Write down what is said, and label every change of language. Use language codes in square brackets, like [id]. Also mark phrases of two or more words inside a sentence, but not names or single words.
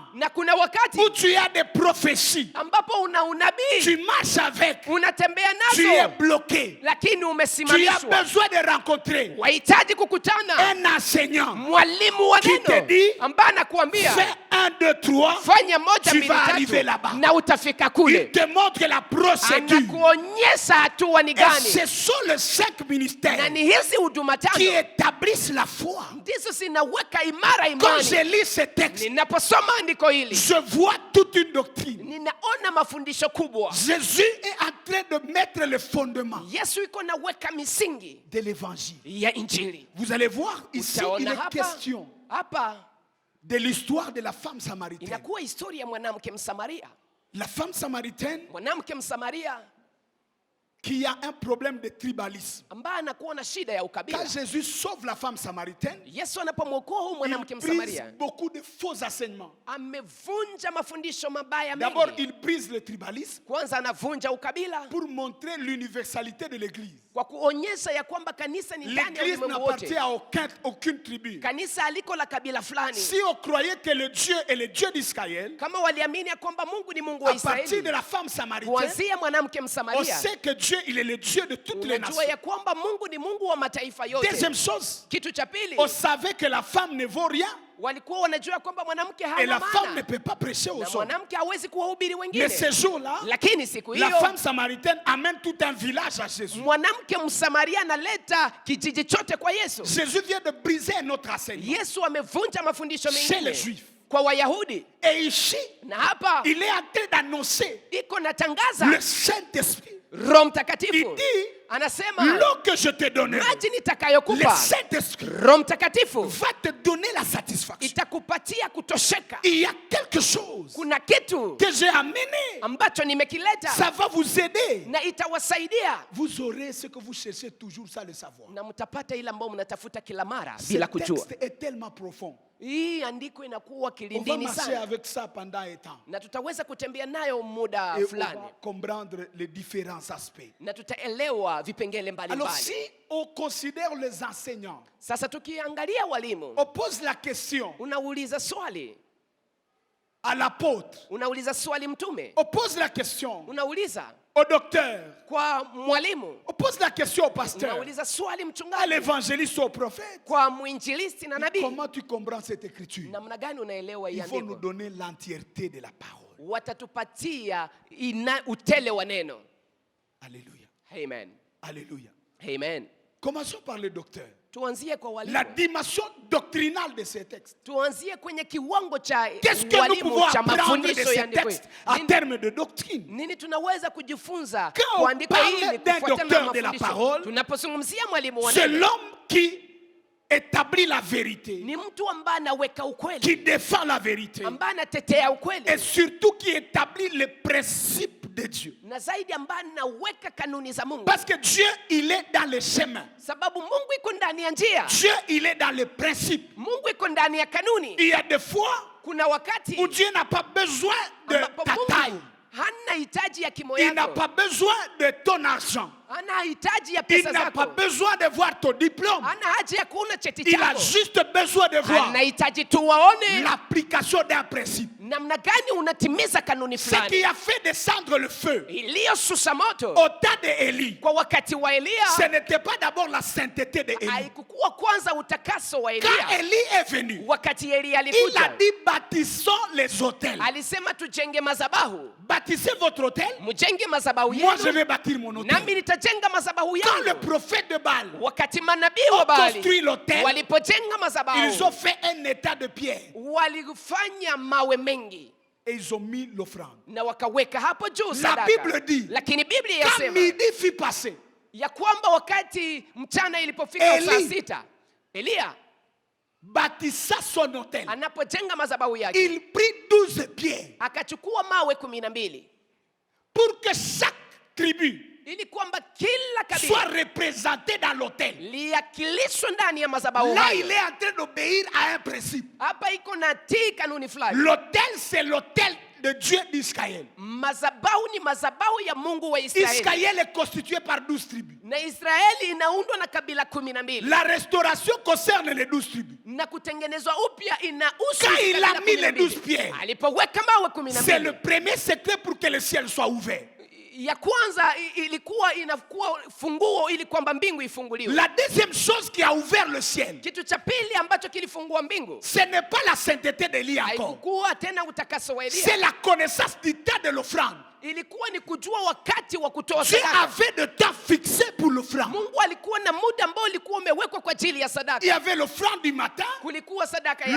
[sw] na kuna wakati [fr] où tu as des prophéties, [sw] ambapo una unabii [fr] tu marches avec, [sw] unatembea [fr] tu es [sw] nazo, [fr] bloqué. [sw] lakini [fr] Tu as [sw] umesimamishwa. [fr] besoin de rencontrer [sw] Wahitaji kukutana [fr] un enseignant [sw] mwalimu wa [fr] qui te [sw] neno [fr] dit, [sw] ambaye anakuambia [fr] fais 1, 2, 3, [sw] fanya moja [fr] tu [sw] mbili [fr] vas arriver [sw] tatu [fr] là-bas. [sw] na utafika [fr] Il [sw] kule. [fr] te montre la procédure. [sw] Anakuonyesha hatua ni [fr] Et [sw] gani, [fr] ce sont les 5 [sw] na [fr] ministères [sw] ni hizi huduma [fr] qui 5 établissent la foi. [sw] ndizo zinaweka imara [fr] Quand je [sw] imani. [fr] lis ce texte, [sw] Ninaposoma andiko hili [fr] je vois toute une doctrine. [sw] ninaona mafundisho kubwa. [fr] Jésus est en train de mettre le fondement [sw] Yesu iko naweka misingi [fr] de l'évangile. [sw] ya injili. [fr] Vous allez voir ici, il [sw] Utaona [fr] est question [sw] hapa [fr] de l'histoire de la femme samaritaine. [sw] inakuwa historia ya mwanamke Msamaria. [fr] La femme samaritaine [sw] Mwanamke Msamaria [fr] qui a un problème de tribalisme. [sw] ambaye anakuwa na shida ya ukabila. [fr] Quand Jésus sauve la femme samaritaine, [sw] Yesu anapomwokoa huyu mwanamke [fr] il brise [sw] Msamaria, [fr] beaucoup de faux enseignements. [sw] amevunja mafundisho mabaya [fr] D'abord, [sw] mengi. [fr] il brise le tribalisme [sw] Kwanza anavunja ukabila [fr] pour montrer l'universalité de l'Église. [sw] kwa kuonyesha ya kwamba kanisa ni ndani ya [fr] L'Église [sw] ulimwengu [fr] n'appartient [sw] wote. [fr] à aucune tribu. [sw] Kanisa aliko la kabila fulani. [fr] Si on croyait que le Dieu est le Dieu d'Israël, [sw] Kama waliamini ya kwamba Mungu ni Mungu wa [fr] à partir de Israeli, la femme samaritaine, [sw] kuanzia mwanamke [fr] on [sw] Msamaria, [fr] sait que Dieu, il est le Dieu de toutes les [sw] unajua [fr] nations. [sw] ya kwamba Mungu ni Mungu wa mataifa yote. [fr] Deuxième chose, [sw] Kitu cha pili, [fr] on savait que la femme ne vaut rien [sw] walikuwa wanajua kwamba mwanamke [fr] et [sw] hana [fr] la femme ne [sw] maana [fr] peut pas prêcher aux [sw] na [fr] hommes. [sw] mwanamke hawezi kuwahubiri [fr] Mais [sw] wengine. [fr] ce jour-là, [sw] Lakini siku [fr] la [sw] hiyo [fr] femme samaritaine amène tout un village à Jésus. [sw] mwanamke Msamaria analeta kijiji chote kwa Yesu. [fr] Jésus vient de briser un autre enseignement [sw] Yesu amevunja mafundisho [fr] chez les [sw] mengine [fr] Juifs. [sw] kwa Wayahudi, [fr] Et ici, [sw] na hapa [fr] il est en train d'annoncer [sw] iko natangaza [fr] le Saint-Esprit. [sw] Roho [fr] Il [sw] Mtakatifu [fr] dit, [sw] anasema [fr] l'eau que je te donnerai, [sw] maji [fr] le [sw] nitakayokupa, [fr] Saint-Esprit [sw] Roho Mtakatifu [fr] va te donner la satisfaction. [sw] itakupatia kutosheka. [fr] Il y a quelque chose [sw] Kuna kitu [fr] que j'ai amené. [sw] ambacho nimekileta [fr] Ça va vous aider. [sw] na itawasaidia, [fr] Vous aurez ce que vous cherchez toujours sans le savoir. [sw] na mtapata ile ambayo mnatafuta kila mara [fr] Ce [sw] bila kujua. [fr] texte est tellement profond. [sw] Hii andiko inakuwa [fr] On va [sw] kilindini [fr] marcher [sw] sana, [fr] avec ça pendant un temps. [sw] na tutaweza kutembea nayo muda [fr] Et on [sw] fulani, [fr] va comprendre les différents aspects. [sw] na tutaelewa vipengele [fr] Alors [sw] mbalimbali. [fr] si on considère les enseignants, [sw] Sasa tukiangalia walimu, [fr] on pose la question [sw] unauliza swali, [fr] à l'apôtre, [sw] unauliza swali mtume, [fr] on pose la question [sw] unauliza [fr] au docteur, [sw] kwa mwalimu, [fr] on pose la question au pasteur, [sw] unauliza swali [fr] à [sw] mchungaji, [fr] l'évangéliste, au prophète. [sw] kwa mwinjilisti na nabii. [fr] Comment tu comprends cette écriture? [sw] Namna gani unaelewa hii [fr] Il faut nous [sw] andiko? [fr] donner l'entièreté de la parole. [sw] Watatupatia utele wa neno. [fr] Alléluia. Amen. Alléluia. Amen. Commençons par le docteur. [sw] Tuanzie kwa walimu. [fr] La dimension doctrinale de ces textes. [sw] Tuanzie kwenye kiwango cha [fr] Qu'est-ce que nous pouvons [sw] walimu cha [fr] apprendre de [sw] mafundisho ya [fr] ces [sw] andiko [fr] textes [sw] hili. [fr] en [sw] Nini- [fr] termes de doctrine? [sw] Nini tunaweza kujifunza [fr] Quand on [sw] kwa andiko [fr] parle [sw] hili [fr] d'un [sw] kufuatana na [fr] docteur de la [sw] mafundisho? [fr] parole, [sw] Tunapozungumzia mwalimu wa [fr] C'est [sw] neno, [fr] l'homme qui établit la vérité, [sw] ni mtu ambaye anaweka ukweli, [fr] qui défend la vérité [sw] ambaye anatetea ukweli, [fr] et surtout qui établit les principes de Dieu. [sw] na zaidi ambaye anaweka kanuni za Mungu, [fr] Parce que Dieu, il est dans les chemins. [sw] sababu Mungu iko ndani ya njia, [fr] Dieu, il est dans les principes. [sw] Mungu iko ndani ya kanuni. [fr] Il y a des fois [sw] Kuna wakati [fr] où Dieu n'a pas besoin de [sw] ambapo [fr] ta taille. [sw] Mungu hana hitaji ya kimo [fr] Il n'a [sw] yako, [fr] pas besoin de ton argent. [sw] hana hitaji ya [fr] Il [sw] pesa [fr] n'a pas [sw] zako, [fr] besoin de voir ton diplôme. [sw] hana haja ya kuona cheti [fr] Il a [sw] chako, [fr] juste besoin de voir [sw] anahitaji tu waone [fr] l'application d'un principe. [sw] namna gani unatimiza kanuni [fr] Ce [sw] fulani [fr] qui a fait descendre le feu [sw] iliyosusa moto [fr] au temps d'Élie, [sw] kwa wakati wa [fr] ce Elia. n'était pas d'abord la sainteté d'Élie. [sw] Haikukuwa kwanza utakaso wa [fr] Quand Elia. Élie est venu, [sw] Wakati Elia [fr] il a [sw] alikuja, [fr] dit bâtissons les hôtels. [sw] alisema tujenge mazabahu, [fr] Bâtissez votre hôtel. [sw] mjenge mazabahu [fr] Moi, je [sw] yenu, [fr] vais bâtir mon hôtel. [sw] nami nitajenga mazabahu [fr] Quand le [sw] yangu. [fr] prophète de Baal, [sw] Wakati manabii wa [fr] ont construit Baali l'hôtel, [sw] walipojenga [fr] ils ont [sw] mazabahu, [fr] fait un état de pierre [sw] walifanya mawe mengi [fr] et ils ont mis l'offrande. [sw] na wakaweka hapo juu [fr] La [sw] sadaka. [fr] Bible dit, [sw] Lakini Biblia [fr] quand [sw] yasema [fr] midi fut passé, [sw] ya kwamba wakati mchana ilipofika [fr] Eli [sw] saa 6, Elia [fr] bâtissa son hôtel. [sw] anapojenga mazabahu yake [fr] Il prit 12 pierres [sw] akachukua mawe 12 [fr] pour que chaque tribu [sw] ili kwamba kila [fr] soit [sw] kabila [fr] représentée dans l'hôtel. [sw] liakilishwe ndani ya mazabahu [fr] Là, [sw] hayo. [fr] il est en train d'obéir à un principe. [sw] Hapa iko na tii kanuni fulani. [fr] L'autel, c'est l'autel de Dieu d'Israël. [sw] Mazabahu ni mazabahu ya Mungu wa Israeli, [fr] Israël est constitué par 12 tribus. [sw] na Israeli inaundwa na kabila 12, [fr] La restauration concerne les 12 tribus. [sw] na kutengenezwa upya inahusu [fr] Quand il a [sw] kabila [fr] mis les 12 12. pierres, [sw] Alipoweka mawe [fr] c'est le 12, premier secret pour que le ciel soit ouvert. [sw] ya kwanza ilikuwa inakuwa funguo ili kwamba mbingu ifunguliwe. [fr] La deuxième chose qui a ouvert le ciel, [sw] Kitu cha pili ambacho kilifungua mbingu [fr] ce n'est pas la sainteté d'Élie encore. [sw] haikukuwa tena utakaso wa [fr] C'est Elia, la connaissance du temps de l'offrande. [sw] ilikuwa ni kujua wakati wa kutoa [fr] Dieu [sw] sadaka. [fr] avait de temps fixé pour l'offrande. [sw] Mungu alikuwa na muda ambao ulikuwa umewekwa kwa ajili ya [fr] Il y [sw] sadaka. [fr] avait l'offrande du matin, [sw] Kulikuwa sadaka ya